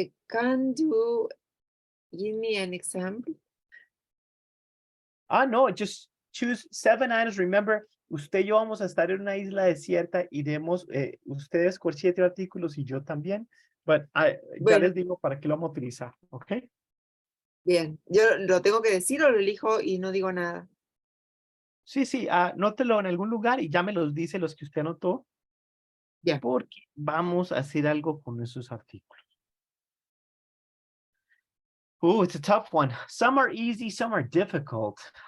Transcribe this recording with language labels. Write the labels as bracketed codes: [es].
[en] Can you give me an example? No, just choose 7 items. [es] Remember, usted y yo vamos a estar en una isla desierta y demos, ustedes con 7 artículos y yo también, but ya Bueno. les digo para qué lo vamos a utilizar, ¿ok? Bien, yo lo tengo que decir o lo elijo y no digo nada. Sí, anótelo en algún lugar y ya me los dice los que usted anotó. Ya. Porque vamos a hacer algo con esos artículos. [en] Oh, it's a tough one. Some are easy, some are difficult.